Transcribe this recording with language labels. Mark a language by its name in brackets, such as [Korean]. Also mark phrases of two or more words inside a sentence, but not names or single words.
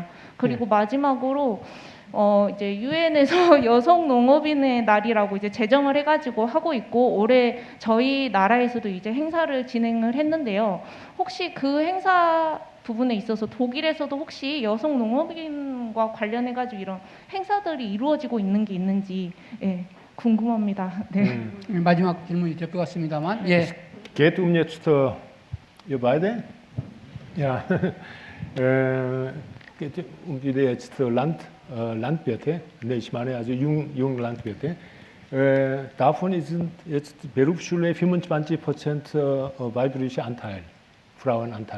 [Korean] 그리고 마지막으로 이제 유엔에서 여성 농업인의 날이라고 이제 제정을 해가지고 하고 있고 올해 저희 나라에서도 이제 행사를 진행을 했는데요. 혹시 그 행사 부분에 있어서 독일에서도 혹시 여성 농업인과 관련해가지고 이런 행사들이 이루어지고 있는 게 있는지 궁금합니다. 네. 마지막 질문이 될 것 같습니다만. [German] Geht jetzt ihr beide? Ja. Geht die jetzt Landwirte, ich meine also junge Landwirte. Davon sind jetzt Berufsschule 25% weibliche Anteil, Frauenanteil.